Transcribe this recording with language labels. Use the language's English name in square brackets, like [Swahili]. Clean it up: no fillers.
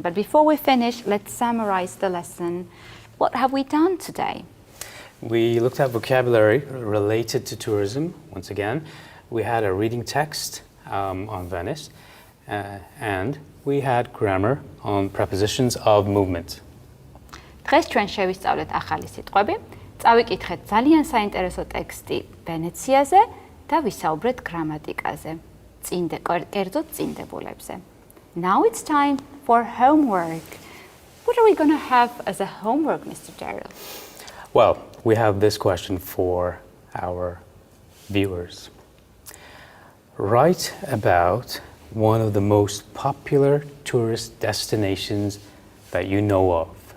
[English] But before we finish, let's summarize the lesson. What have we done today? We looked at vocabulary related to tourism, once again. We had a reading text on Venice, and we had grammar on prepositions of movement. [Georgian] დღეს ჩვენ შევისწავლეთ ახალი სიტყვები, წავიკითხეთ ძალიან საინტერესო ტექსტი ვენეციაზე და ვისაუბრეთ გრამატიკაზე, კერძოდ წინდებულებზე. [English] Now it's time for homework. What are we going to have as a homework, Mr. Daryl? Well, we have this question for our viewers. Write about one of the most popular tourist destinations that you know of.